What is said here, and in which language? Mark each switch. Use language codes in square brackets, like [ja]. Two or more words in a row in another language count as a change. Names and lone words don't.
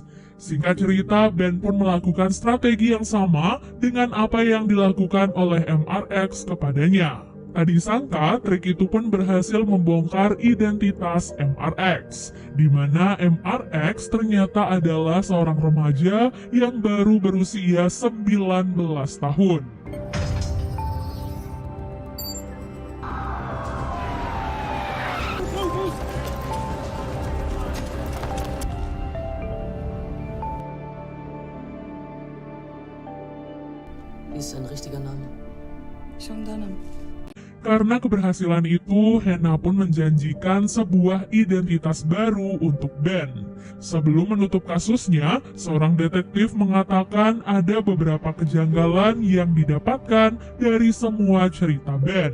[id] Singkat cerita, Ben pun melakukan strategi yang sama dengan apa yang dilakukan oleh MRX kepadanya. Tadi sangka, trik itu pun berhasil membongkar identitas MRX, di mana MRX ternyata adalah seorang remaja yang baru berusia 19 tahun. [de] Wie ist sein richtiger Name? Shongdanam. [id] Karena keberhasilan itu, Hannah pun menjanjikan sebuah identitas baru untuk Ben. Sebelum menutup kasusnya, seorang detektif mengatakan ada beberapa kejanggalan yang didapatkan dari semua cerita Ben.